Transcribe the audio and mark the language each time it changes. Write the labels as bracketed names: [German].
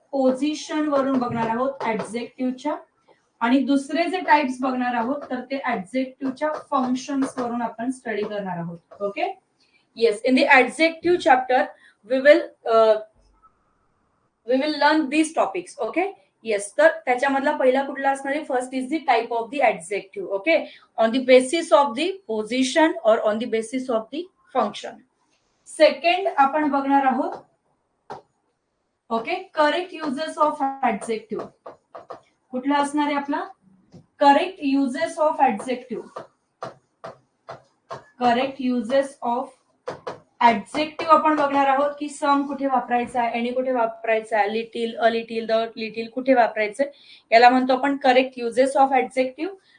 [Marathi] Position वरून बघणार आहोत ऍडजेक्टिव्हच्या. आणि दुसरे जे टाइप्स बघणार आहोत तर ते ऍडजेक्टिव्हच्या फंक्शन्स वरून आपण स्टडी करणार आहोत. [English] Okay, yes, in the adjective chapter we will learn these topics. Okay, yes, [Marathi] तर त्याच्यामधला पहिला कुठला असणार आहे? [English] First is the type of the adjective. Okay, on the basis of the position और on the basis of the function. [Marathi] Second आपण बघणार आहोत, okay, [English] Correct uses of adjective. [Marathi] कुठला असणार आहे आपला? [English] Correct uses of adjective. [Marathi] Correct uses of adjective आपण बघणार आहोत की सम कुठे वापरायचा आहे, एनी कुठे वापरायचा आहे, little, a little, the little कुठे वापरायचं, याला म्हणतो आपण करेक्ट युजेस ऑफ ऍडजेक्टिव्ह.